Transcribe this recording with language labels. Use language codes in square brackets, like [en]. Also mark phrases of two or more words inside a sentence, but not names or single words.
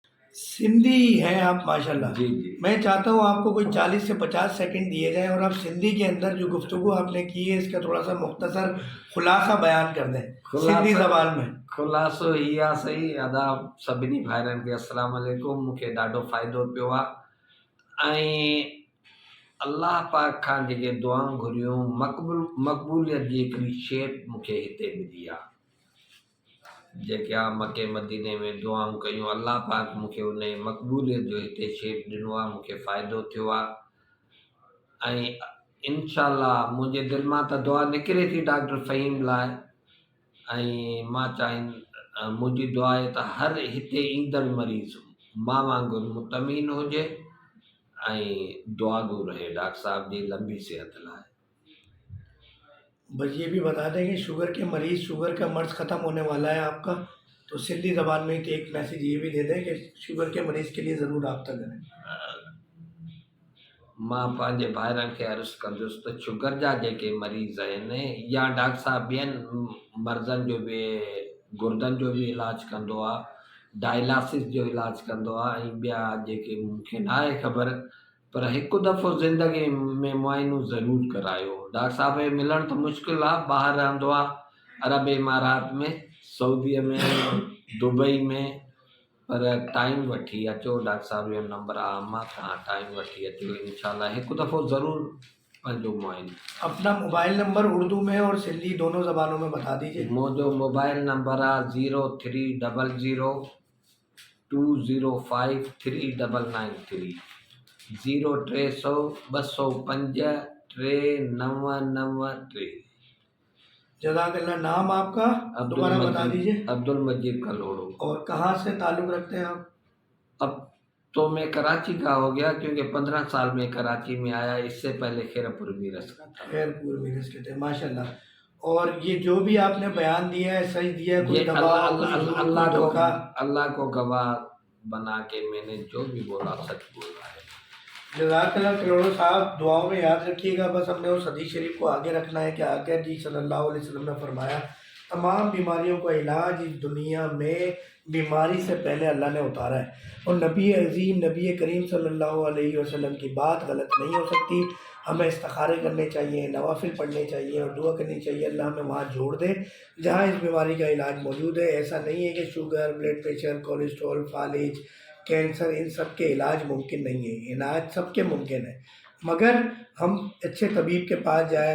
[ur] سندھی ہیں آپ ماشاءاللہ. جی جی. میں چاہتا ہوں آپ کو کوئی 40 سے 50 سیکنڈ دیے جائیں اور آپ سندھی کے اندر جو گفتگو آپ نے کی ہے اس کا تھوڑا سا مختصر خلاصہ بیان کر دیں، سندھی خلاصہ زبان میں. [sd] खुलासो ही आहे सही। आदाब सभिनी भाइरनि खे [ar] السلام علیکم. [sd] मूंखे ॾाढो फ़ाइदो पियो आहे ऐं अलाह पाक खां जेके दुआऊं घुरियूं मक़बूलियत जी हिकिड़ी शेप मूंखे हिते मिली आहे। जेके मके मदीने में दुआऊं कयूं, अलाह पाक मूंखे उन जी मक़बूलियत जो हिते शेप ॾिनो आहे, मूंखे फ़ाइदो थियो आहे ऐं इंशाअल्लाह मुंहिंजे दिलि मां त दुआ निकिरे थी डॉक्टर फ़हीम लाइ ऐं मां मुंहिंजी दुआ आहे त हर हिते ईंदड़ मरीज़ मां वांगुरु मुतमीन हुजे ऐं दुआगो रहे डॉक्टर साहब जी लंबी सेहत लाइ। [ur] بس یہ بھی بتا دیں کہ شوگر کے مریض، شوگر کا مرض ختم ہونے والا ہے آپ کا، تو سندھی زبان میں ایک میسج یہ بھی دے دیں کہ شوگر کے مریض کے لیے ضرور رابطہ کریں. [sd] मां पंहिंजे भाइरनि खे अर्ज़ु कंदुसि त शुगर जा जेके मरीज़ आहिनि या डॉक्टर साहब ॿियनि मर्ज़नि जो बि गुर्दनि जो बि इलाजु कंदो आहे, डायलिसिस जो इलाजु कंदो आहे ऐं ॿिया जेके मूंखे न आहे ख़बर, पर हिकु दफ़ो ज़िंदगी में मुआइनो ज़रूरु करायो। डॉक्टर साहब खे मिलणु त मुश्किल आहे, ॿाहिरि रहंदो आहे अरब इमारात में, सऊदीअ में, दुबई में, पर टाइम वठी अचो। डॉक्टर साहब जो नंबर आहे, मां तव्हां टाइम वठी अचो, इंशाल्लाह हिकु दफ़ो ज़रूरु पंहिंजो मुआइनो। [ur] اپنا موبائل نمبر اردو میں اور سندھی دونوں زبانوں میں بتا دیجیے. [sd] मुंहिंजो मोबाइल नंबर आहे 030020539993 030020539993। [ur] جزاک اللہ. نام آپ کا دوبارہ بتا دیجیے عبدالمجید کلوڑو. اور کہاں سے تعلق رکھتے ہیں آپ? اب تو میں کراچی کا ہو گیا کیونکہ 15 سال میں کراچی میں آیا، اس سے پہلے خیرپور میرس کا تھا. خیرپور میرس کے تھے، ماشاءاللہ. اور یہ جو بھی آپ نے بیان دیا ہے صحیح دیا ہے، کوئی یہ دباؤ، کوئی ظلم، کوئی دھوکا? اللہ کو گواہ بنا کے میں نے جو بھی بولا سچ بولا ہے. جزاک اللہ کروڑوں صاحب، دعاؤں میں یاد رکھیے گا. بس ہم نے اس حدیث شریف کو آگے رکھنا ہے کہ آگے جی [ar] صلى الله عليه وسلم [ur] نے فرمایا، تمام بیماریوں کا علاج اس دنیا میں بیماری سے پہلے اللہ نے اتارا ہے. اور نبی عظیم نبی کریم [ar] صلى الله عليه وسلم [ur] کی بات غلط نہیں ہو سکتی. ہمیں استخارے کرنے چاہییں، نوافل پڑھنے چاہییں اور دعا کرنی چاہیے اللہ ہمیں وہاں جوڑ دے جہاں اس بیماری کا علاج موجود ہے. ایسا نہیں ہے کہ شوگر، بلڈ پریشر، کولیسٹرول، فالج، کینسر، ان سب کے علاج ممکن نہیں ہے. علاج سب کے ممکن ہے، مگر ہم اچھے طبیب کے پاس جائے.